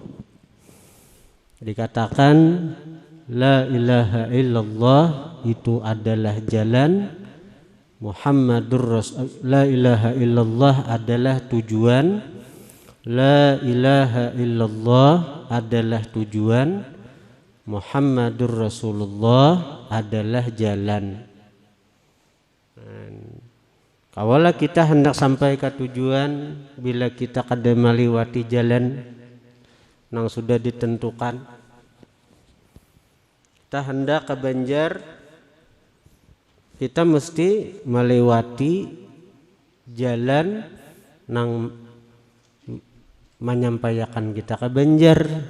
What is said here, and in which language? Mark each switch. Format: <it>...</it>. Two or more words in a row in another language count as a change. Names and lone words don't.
<id>Dikatakan</id> <ar>لا إله إلا الله</ar> <id>itu adalah jalan,</id> <ar>محمد رسول, لا إله إلا الله</ar> <id>adalah tujuan,</id> <ar>لا إله إلا الله</ar> <id>adalah tujuan,</id> <ar>محمد رسول الله adalah jalan.</ar> <bjn>Kawalah kita hendak sampai ke tujuan, bila kita kada melewati jalan yang sudah ditentukan.</bjn> <id>Kita hendak ke Banjar, kita mesti melewati jalan yang menyampaikan kita ke Banjar.</id>